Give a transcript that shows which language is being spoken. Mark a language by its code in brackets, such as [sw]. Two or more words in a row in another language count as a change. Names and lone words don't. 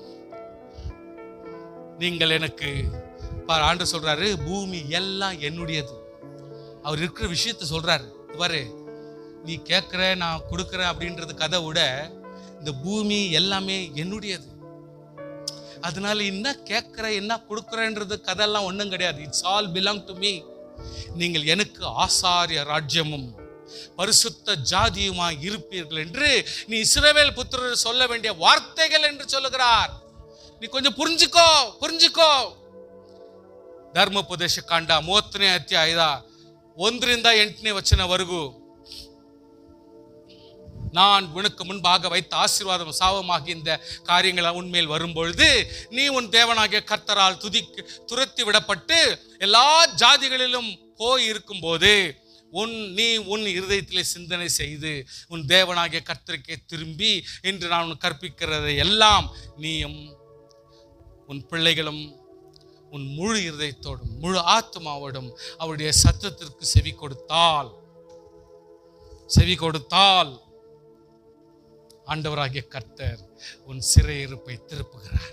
[ta] நீங்கள் எனக்கு ஆண்டவர் சொல்றாரு, பூமி எல்லாம் என்னுடையது. அவர் இருக்கிற விஷயத்தை சொல்றாரு. பாரு, நீ கேட்கிற நான் கொடுக்குறேன் அப்படின்றது கதை விட இந்த பூமி எல்லாமே என்னுடையது. அதனால என்ன கேட்கிற என்ன கொடுக்குறேன்றது கதெல்லாம் ஒன்றும் கிடையாது. [en] It's all belong to me. [ta] நீங்கள் எனக்கு ஆசாரிய ராஜ்யமும் பரிசுத்த ஜாதியுமாய் இருப்பீர்கள் என்று நீ இஸ்ரவேல் புத்திரர் சொல்ல வேண்டிய வார்த்தைகள் என்று சொல்லுகிறார். நீ கொஞ்சம் புரிஞ்சுக்கோ. [kn] ಧರ್ಮೋಪದೇಶ ಕಾಂಡ 30ನೇ ಅಧ್ಯಾಯದ 1-8ನೇ ವಚನವರೆಗೂ [ta] நான் உனக்கு முன்பாக வைத்த ஆசீர்வாதம் சாபமாக இந்த காரியங்கள் உன்மேல் வரும்பொழுது நீ உன் தேவனாகிய கர்த்தரால் துரத்தி விடப்பட்டு எல்லா ஜாதிகளிலும் போய் இருக்கும் போது நீ உன் இருதயத்திலே சிந்தனை செய்து உன் தேவனாகிய கர்த்தருக்கே திரும்பி என்று நான் உன் கற்பிக்கிறதை எல்லாம் நீயும் உன் பிள்ளைகளும் உன் முழு இருதயத்தோடும் முழு ஆத்மாவோடும் அவருடைய சத்தத்திற்கு செவி கொடுத்தால் ஆண்டவராகிய கர்த்தர் உன் சிறையிருப்பை திருப்புகிறார்.